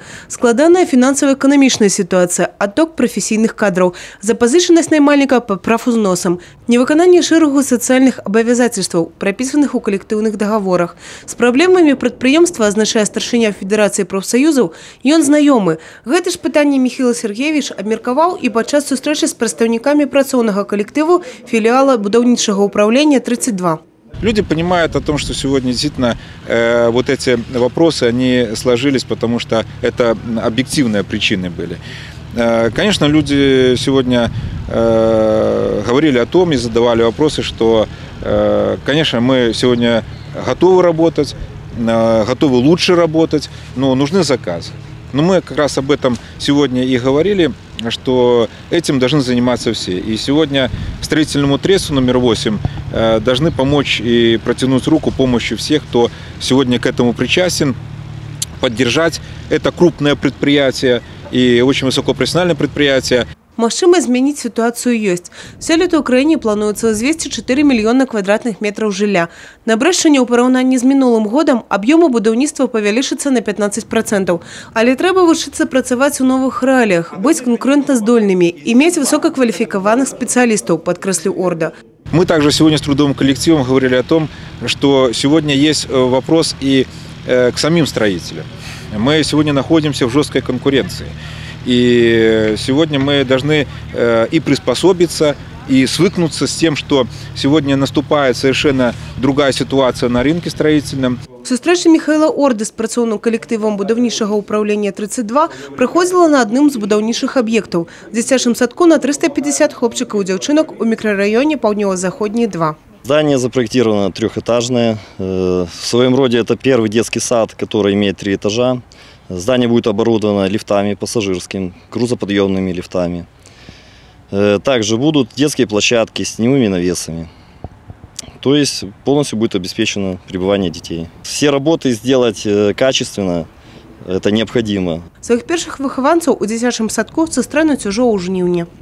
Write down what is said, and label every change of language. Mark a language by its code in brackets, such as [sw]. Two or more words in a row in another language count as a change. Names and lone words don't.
[be] Складаная фінансава-эканамічная сітуацыя, адток прафесійных кадраў, запазычанасць наймальніка па прафузносам, невыкананне шэрагу сацыяльных абавязацельстваў, прапісаных у калектыўных дагаворах. З праблемамі прадпрыемства, азначае старшыня Федэрацыі прафсаюзаў, ён знаёмы. Гэта ж пытанне Михаил Сергеевич абмеркаваў і падчас сустрэчы з прадстаўнікамі працоўнага калектыву філіала будаўнічага ўпраўлення 32. [ru] Люди понимают о том, что сегодня действительно вот эти вопросы, они сложились, потому что это объективные причины были. Конечно, люди сегодня говорили о том и задавали вопросы, что, конечно, мы сегодня готовы работать, готовы лучше работать, но нужны заказы. Но мы как раз об этом сегодня и говорили, что этим должны заниматься все. И сегодня строительному тресту номер 8 должны помочь и протянуть руку помощи всех, кто сегодня к этому причастен, поддержать. Это крупное предприятие и очень высокопрофессиональное предприятие. [be] Магчыма змяніць сітуацыю ёсць. Сёлета ў краіне плануецца ўзвесці 4 мільёны квадратных метраў жылля. На Брэшчыне ў параўнанні з мінулым годам аб'ёмы будаўніцтва павялічыцца на 15%. Але трэба вучыцца працаваць у новых рэаліях, быць канкурэнтназдольнымі і мець высокакваліфікаваных спецыялістаў, падкрэсліў Орда. [ru] Мы также сегодня с трудовым коллективом говорили о том, что сегодня есть вопрос и к самим строителям. Мы сегодня находимся в жесткой конкуренции. И сегодня мы должны и приспособиться, и свыкнуться с тем, что сегодня наступает совершенно другая ситуация на рынке строительном. [be] Сустрэча Михаила Орды з працоўным калектывам будаўнічага ўпраўлення 32 праходзіла на адным з будаўнічых аб'ектаў – дзіцячым садку на 350 хлопчыкаў і дзяўчынак у мікрараёне Паўднёва-Заходні 2. [ru] Здание запроектировано трехэтажное. В своем роде это первый детский сад, который имеет 3 этажа. Здание будет оборудовано лифтами пассажирскими, грузоподъемными лифтами. Также будут детские площадки с теневыми навесами. То есть полностью будет обеспечено пребывание детей. Все работы сделать качественно, это необходимо. [be] Своих першых выхаванцаў у дзіцячым садку сустрэнуць ужо ў жніўні.